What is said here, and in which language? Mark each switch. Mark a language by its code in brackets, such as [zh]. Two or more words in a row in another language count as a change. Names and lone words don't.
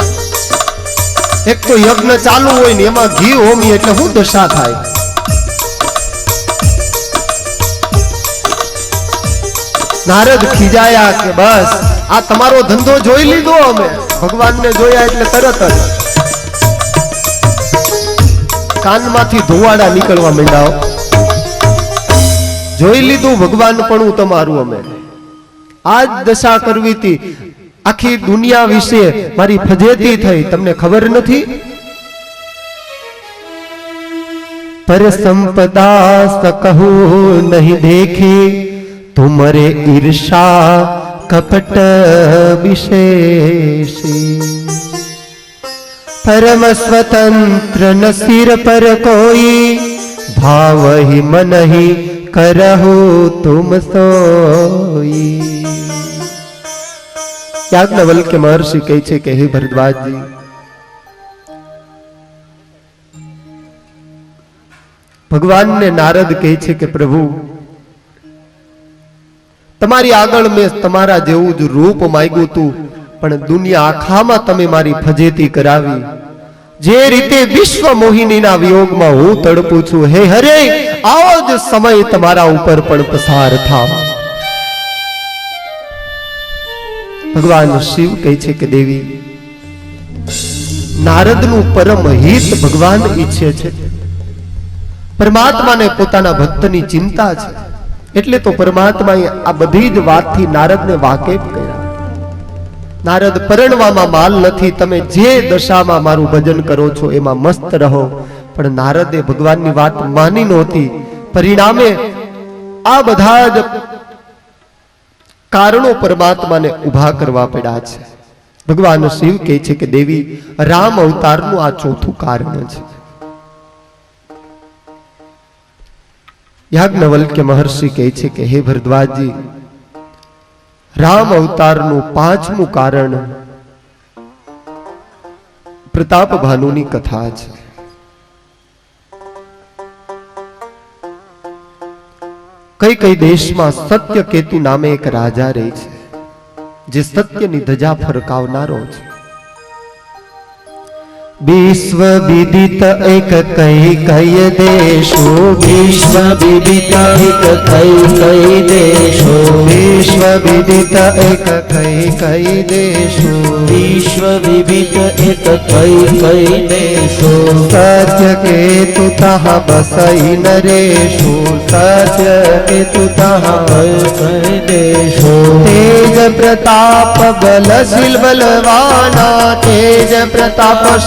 [gu] એક તો યજ્ઞ ચાલુ હોય ને એમાં ઘી હોમી એટલે શું દશા થાય? નારદ ખીજાયા કે બસ આ તમારો ધંધો જોઈ લીધો અમે। ભગવાનને જોયા એટલે તરત જ કાનમાંથી ધુમાડા નીકળવા મંડ્યા। જોઈ લીધું ભગવાન પણ તમારું અમે આજ દશા કરવી હતી આખી દુનિયા વિશે મારી ફજેતી થઈ તમને ખબર નથી [awa] पर संपदा सकहु नहीं देखे तुमरे ईर्षा कपट विशेषी परम स्वतंत्र न सिर पर कोई भाव ही मन ही करहु तुम सोई। [gu] याज्ञवल्क्य महर्षि કહે છે કે હે ભરદ્વાજજી ભગવાને નારદ કહે છે કે પ્રભુ તમારી આગળ મેં તમારા જેવું જ રૂપ માંગ્યું તું પણ દુનિયા આખામાં તમે મારી ફજેતી કરાવી જે રીતે વિશ્વ મોહિનીના વિયોગમાં હું તડપું છું હે હરે આવો જ સમય તમારા ઉપર પણ પસાર થા। ભગવાન શિવ કહે છે કે દેવી નારદનું પરમ હિત ભગવાન ઈચ્છે છે। પરમાત્માને પોતાના ભક્તની ચિંતા છે એટલે તો પરમાત્માએ આ બધી જ વાતથી નારદને વાકેફ કર્યા। नारद परણવામાં माल નથી તમે જે દશામાં મારું ભજન કરો છો એમાં મસ્ત રહો પણ નારદે ભગવાનની વાત માની નહોતી પરિણામે આ બધા જ કારણો પરમાત્માને ઊભા કરવા પડ્યા છે। ભગવાન શિવ કહે છે કે દેવી રામ અવતારનું આ ચોથું કારણ છે। याज्ञवल्क्य महर्षि કહે છે કે હે ભરદ્વાજ જી રામ અવતારનું પાંચમું કારણ પ્રતાપ ભાનુની કથા છે। કઈ કઈ દેશમાં સત્ય કેતુ નામે એક રાજા રહે છે જે સત્યની ધજા ફરકાવનારો છે। [awa] विश्व विदित एक कई कई देशो विश्व विदित एक कई कई देशो विश्व विदित एक कई कई देशो विश्व विदित एक कई कई देशो सत्य केतु तहाँ बसई नरेशो सत्य केतु तहाँ बसई देशो तेज प्रताप बलशील बलवाना तेज प्रताप